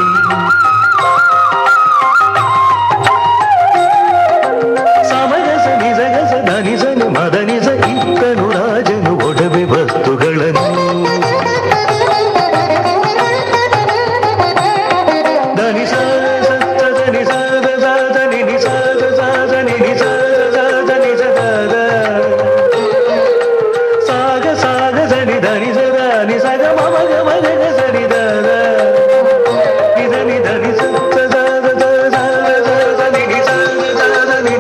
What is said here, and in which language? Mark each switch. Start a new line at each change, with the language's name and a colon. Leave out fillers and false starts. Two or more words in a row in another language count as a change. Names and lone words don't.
Kannada: ಸಮಗಸನಿ ಸಗಸ ಧನಿ ಸನಿ ಮದನಿ ಸ ಇತ್ತನು ರಾಜನು ಒಡವೆ ವಸ್ತುಗಳನ್ನು ಧನಿ ಸ ಧನಿ ಸ ಧನಿ ನಿ ಸ ಧನಿ ನಿ ಸ ಧನಿ ಸ ಸಾಗ ಸಾಗ ಸನಿ ಧನಿ ಸ ಧನಿ ಸಗ ಮಮ ಗಮ ಗಗ ಸನಿ ದ ನಿ ಧನಿ ಸ ಧನಿ ನಿ ಸ ಧನಿ ನಿ